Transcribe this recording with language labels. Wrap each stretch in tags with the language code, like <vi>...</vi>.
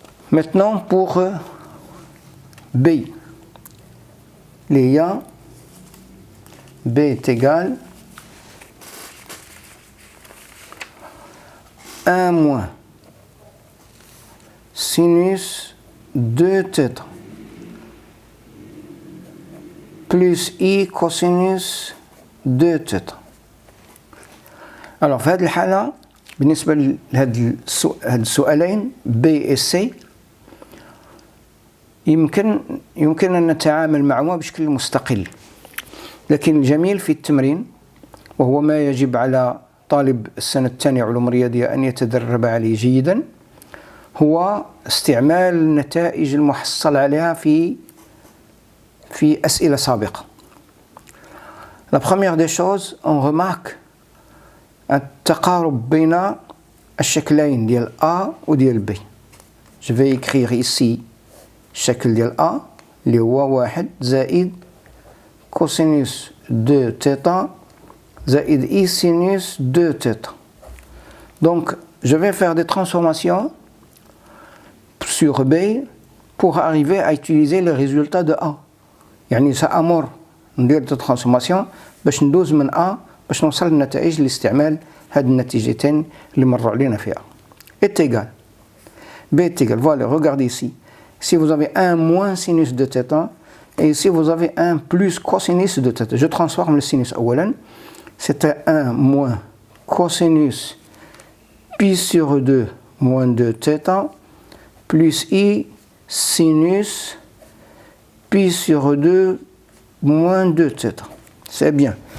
<fr>Maintenant pour B, il y a B est égal 1 moins sinus 2θ plus i cosinus 2θ.</fr> <ar>Alors في هذه الحالة بالنسبة لهذه السؤالين B et C يمكن أن نتعامل معهما بشكل مستقل، لكن الجميل في التمرين وهو ما يجب على طالب السنة الثانية علوم رياضية أن يتدرب عليه جيدا هو استعمال النتائج المحصل عليها في أسئلة سابقة.</ar> <fr>La première des choses, on remarque</fr> <ar>التقارب بين الشكلين ديال A وديال B.</ar> <fr>Je vais écrire ici</fr> <ar>الشكل ديال A اللي هو 1 زائد كوسينوس 2 θ زائد I sinus 2 θ.</ar> <fr>Donc, je vais faire des transformations sur B pour arriver à utiliser le résultat de A.</fr> <ar>يعني سأمر ندير des transformations باش ندوز من A باش نوصل للنتائج لاستعمال هاد النتيجتين اللي مروا علينا فيها.</ar> <fr>Est égal. B est égal. Voilà, regardez ici. Si vous avez un moins sinus de θ et ici vous avez un plus cosinus de θ. Je transforme le sinus</fr> <ar>أولا.</ar> <fr>C'était 1 moins cosinus pi sur 2 moins 2 θ plus i sinus pi sur 2 moins 2 θ. C'est bien.</fr>